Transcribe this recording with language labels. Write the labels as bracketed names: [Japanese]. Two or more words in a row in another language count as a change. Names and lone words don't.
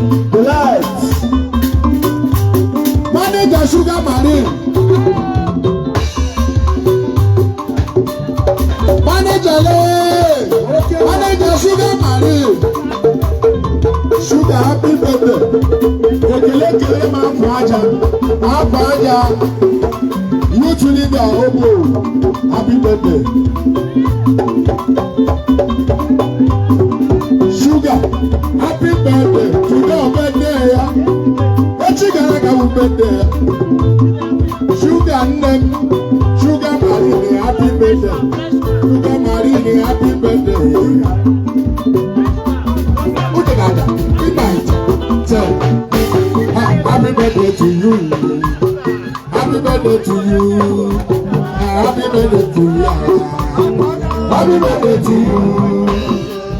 [English] The lights. Manager Sugar Marine. Manager lee! Manager Sugar Marie! Sugar, happy birthday! [Igbo] Ekele, ekele m afọ aja. Afọ aja. [English] Youth leader, Obo. Happy birthday. Sugar, happy birthday. Today, birthday ya. [Igbo] Echi gara aga bụ birthday ya. [English] Sugar [Igbo] nne m, [English] Sugar Marine, happy birthday. Sugar Marine, happy birthday. [Igbo] Uche ga-ada, ịba ije, [English] tell. Ha, happy birthday to you. Happy birthday to you. Ha, happy birthday to you. Happy birthday to you.